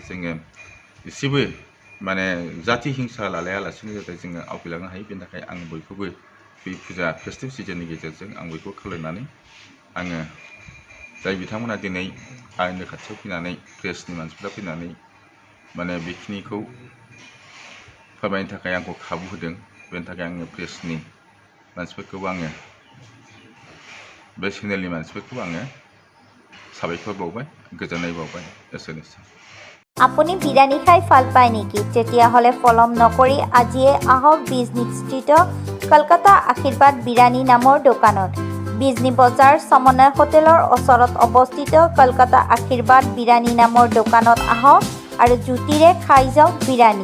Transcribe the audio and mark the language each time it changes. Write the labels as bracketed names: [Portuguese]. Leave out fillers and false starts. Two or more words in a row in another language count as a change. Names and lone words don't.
[Bodo] जोङो एसेबो माने जाति हिंसा लालायालासिनो जाहाथे जोङो आवगायलांनो हायो बेनि थाखाय आं बयखौबो बे फुजा [English] festive season [Bodo] गेजेरजों आं बयखौबो खावलायनानै आङो जाय बिथांमोना दिनै आंनि खाथियाव फैनानै प्रेसनि मानसिफ्रा फैनानै माने बेखिनिखौ फोरमायनो थाखाय आंखौ खाबु होदों बेनि थाखाय आङो प्रेसनि मानसिफोरखौ आङो बे चेनेलनि मानसिफोरखौ आङो साबायखर बावबाय गोजोननाय बावबाय एसेनोसै। [Assamese] আপুনি বিৰিয়ানী খাই ভাল পায় নেকি? তেতিয়াহ'লে পলম নকৰি আজিয়ে আহক বিজনী ষ্ট্ৰীটৰ কলকাতা আশীৰ্বাদ বিৰিয়ানী নামৰ দোকানত। বিজনী বজাৰ সমন্বয় হোটেলৰ ওচৰত অৱস্থিত কলকাতা আশীৰ্বাদ বিৰিয়ানী নামৰ দোকানত আহক আৰু জুতিৰে খাই যাওক বিৰিয়ানী।